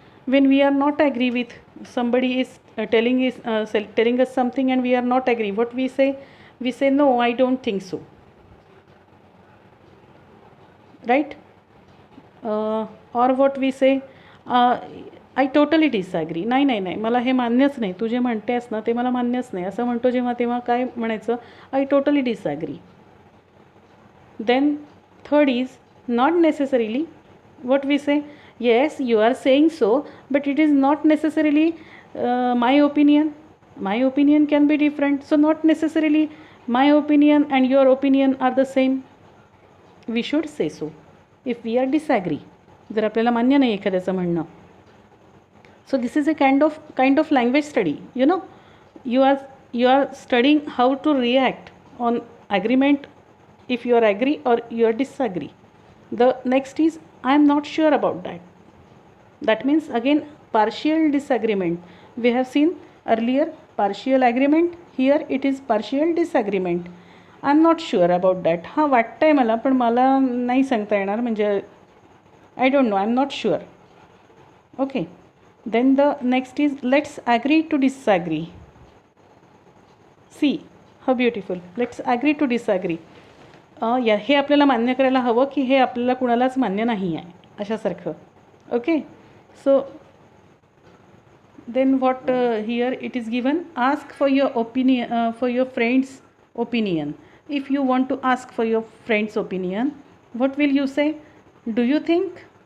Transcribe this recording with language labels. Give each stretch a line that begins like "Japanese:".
English: When we are not agree with somebody is telling us something and we are not agree, what we say? We say, no, I don't think so. right? Or what we say, I totally disagree.
Marathi: नाही नाही नाही, मला हे मान्यच नाही, तू जे म्हणतेस ना ते मला मान्यच नाही, असं म्हणतो जेव्हा तेव्हा काय म्हणायचं,
English: I totally disagree. Then third is not necessarily. What we say, yes you are saying so, but it is not necessarily my opinion. My opinion can be different, so not necessarily my opinion and your opinion are the same. We should say so if we are disagree,
Marathi: जर आपल्याला मान्य नाही एखाद्याचं म्हणणं.
English: So this is a kind of language study, you know. You are studying how to react on agreement, if you are agree or you are disagree. The next is I am not sure about that. That means again partial disagreement. We have seen earlier partial agreement, here it is partial disagreement. I am not sure about that.
Marathi: हां वाटतंय मला, पण मला नाही सांगता येणार, म्हणजे
English: I don't know, I am not sure. Okay. Then the next is let's agree to disagree. See how beautiful. Let's agree to disagree.
Marathi: हे आपल्याला मान्य करायला हवं की हे आपल्याला कुणालाच मान्य नाही आहे अशासारखं.
English: Okay. So then what here it is given, ask for your opinion, for your friend's opinion. If you want to ask for your friend's opinion, what will you say? Do you think?